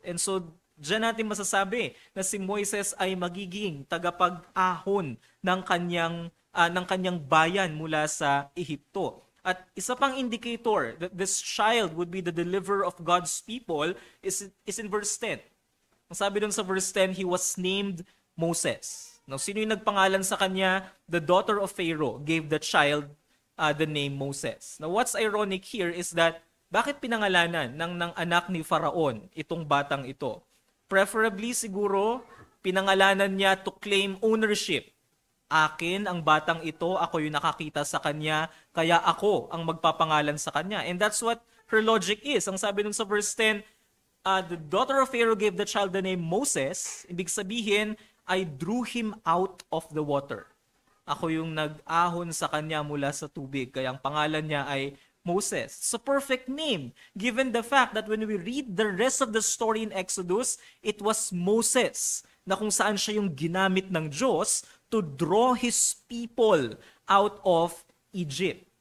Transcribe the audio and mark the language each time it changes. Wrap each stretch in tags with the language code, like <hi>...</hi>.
<tl>And so, diyan natin masasabi na si Moises ay magiging tagapag-ahon ng kanyang bayan mula sa Ehipto. At isa pang</tl> <en>indicator that this child would be the deliverer of God's people is in verse 10.</en> <tl>Ang sabi dun sa</tl> <en>verse 10, he was named Moses. Now,</en> <tl>sino yung nagpangalan sa kanya?</tl> <en>The daughter of Pharaoh gave the child the name Moses.</en> <tl>Now,</tl> <en>what's ironic here is that</en> <tl>bakit pinangalanan ng anak ni Faraon itong batang ito?</tl> <en>Preferably</en> <tl>siguro, pinangalanan niya</tl> <en>to claim ownership.</en> <tl>Akin ang batang ito, ako yung nakakita sa kanya, kaya ako ang magpapangalan sa kanya.</tl> <en>And that's what her logic is.</en> <tl>Ang sabi nun sa</tl> <en>verse 10, the daughter of Pharaoh gave the child the name Moses.</en> <tl>Ibig sabihin,</tl> <en>I drew him out of the water.</en> <tl>Ako yung nag-ahon sa kanya mula sa tubig. Kaya ang pangalan niya ay Moses.</tl> <en>It's a perfect name, given the fact that when we read the rest of the story in Exodus, it was Moses</en> <tl>na kung saan siya yung ginamit ng Diyos</tl> <en>to draw His people out of Egypt.</en>